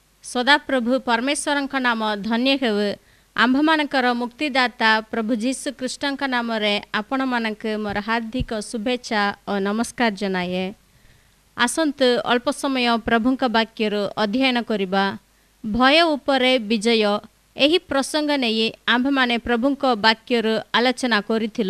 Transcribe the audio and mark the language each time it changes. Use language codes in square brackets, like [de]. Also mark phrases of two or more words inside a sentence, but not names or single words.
[or] ସଦାପ୍ରଭୁ ପରମେଶ୍ୱର ନାମ ଧନ୍ୟ ହେଉ। ଆମ୍ଭମାନଙ୍କର ମୁକ୍ତିଦାତା ପ୍ରଭୁ ଯୀଶୁ କୃଷ୍ଣ ନାମ ରେ ଆପଣ ମାନଙ୍କୁ ମୋର ହାର୍ଦ୍ଦିକ ଶୁଭେଚ୍ଛା ଔର ନମସ୍କାର ଜଣାଏ। ଆସନ୍ତୁ ଅଳ୍ପ ସମୟ ପ୍ରଭୁଙ୍କ ବାକ୍ୟର ଅଧ୍ୟୟନ କରିବା। ଭୟ ଉପରେ ବିଜୟ ଏହି ପ୍ରସଙ୍ଗ ନହିଁ ଆମ୍ଭ ମାନେ ପ୍ରଭୁଙ୍କ ବାକ୍ୟର ଆଲୋଚନା କରିଥିଲୁ।